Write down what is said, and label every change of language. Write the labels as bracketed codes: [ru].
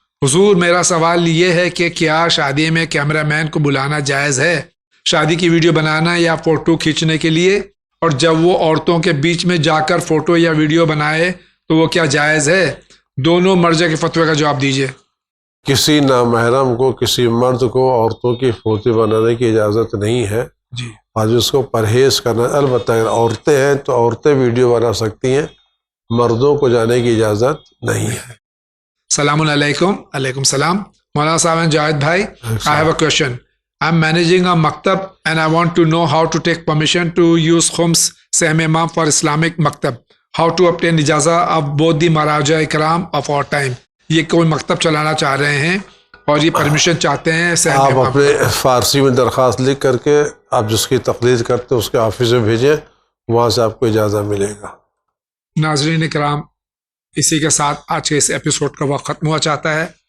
[ur] حضور میرا سوال یہ ہے کہ کیا شادی میں کیمرہ مین کو بلانا جائز ہے شادی کی ویڈیو بنانا یا فوٹو کھینچنے کے لیے؟ اور جب وہ عورتوں کے بیچ میں جا کر فوٹو یا ویڈیو بنائے تو وہ کیا جائز ہے؟ دونوں مرجع کے فتوے کا جواب دیجیے. کسی نامحرم کو, کسی مرد کو عورتوں کی فوٹو بنانے کی اجازت نہیں ہے. جی آج اس کو پرہیز کرنا. البتہ اگر عورتیں ہیں تو عورتیں ویڈیو بنا سکتی ہیں, مردوں کو جانے کی اجازت نہیں ہے. السلام علیکم. علیکم السلام. [en] مولانا صاحب and جاوید بھائی, I have a question. I'm managing a maktab and I want to know how to take permission to use khums Sahm Imam for Islamic maktab. How to obtain اجازہ of both the مراجع اکرام of our time. [ur] یہ کوئی مکتب چلانا چاہ رہے ہیں اور یہ permission چاہتے ہیں. آپ اپنے فارسی میں درخواست لکھ کر کے آپ جس کی تقلید کرتے ہیں اس کے آفس میں بھیجیں, وہاں سے آپ کو اجازہ ملے گا. ناظرین اکرام, اسی کے ساتھ آج کے اس ایپیسوڈ کا وقت ختم ہوا چاہتا ہے.